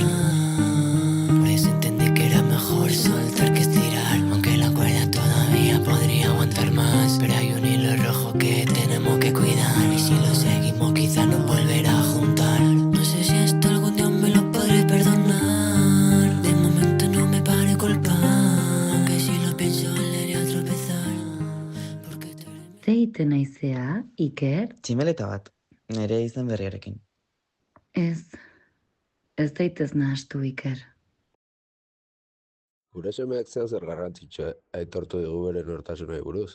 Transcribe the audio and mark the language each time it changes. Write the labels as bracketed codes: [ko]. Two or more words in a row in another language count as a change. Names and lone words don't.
[es] Por eso entendí que era mejor soltar que estirar, aunque la cuerda todavía podría aguantar más. Pero hay un hilo rojo que tenemos que cuidar, y si lo seguimos quizá nos volverá a juntar. No sé si esto algún día me lo podré perdonar, de momento no me pare culpar, aunque si lo pienso volveré a tropezar. [eu] Ze egiten naizea, Iker? Tximeleta bat, nire izen berriarekin. Ez daitez nahastu, Iker. Gure semeak zer garrantzitsua aitortu digu bere nortasunari buruz.